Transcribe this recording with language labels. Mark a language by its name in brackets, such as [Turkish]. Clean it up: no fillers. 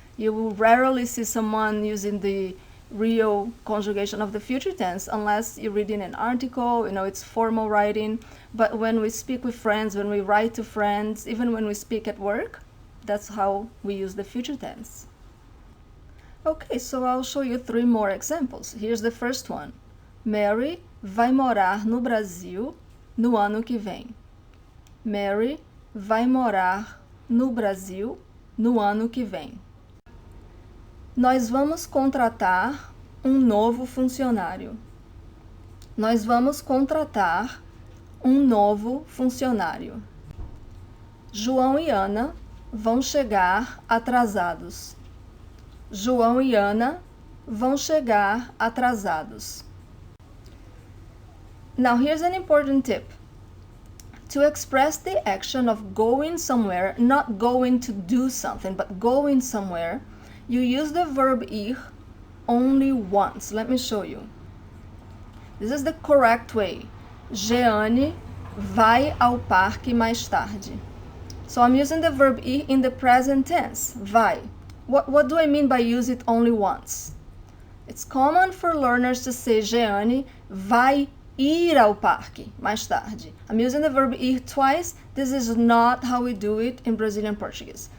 [English] You will rarely see someone using the real conjugation of the future tense unless you're reading an article, it's formal writing. But when we speak with friends, when we write to friends, even when we speak at work, that's how we use the future tense. Okay, so I'll show you three more examples. Here's the first one. [Portuguese] Mary vai morar no Brasil no ano que vem. Mary vai morar no Brasil no ano que vem. Nós vamos contratar novo funcionário. Nós vamos contratar novo funcionário. João e Ana vão chegar atrasados. João e Ana vão chegar atrasados. [English] Now here's an important tip. To express the action of going somewhere, not going to do something, but going somewhere, you use the verb ir only once. Let me show you. This is the correct way. [Portuguese] Jeane vai ao parque mais tarde. [English] So I'm using the verb ir in the present tense, vai. What do I mean by use it only once? It's common for learners to say [Portuguese] Jeane vai ir ao parque mais tarde. [English] I'm using the verb ir twice. This is not how we do it in Brazilian Portuguese.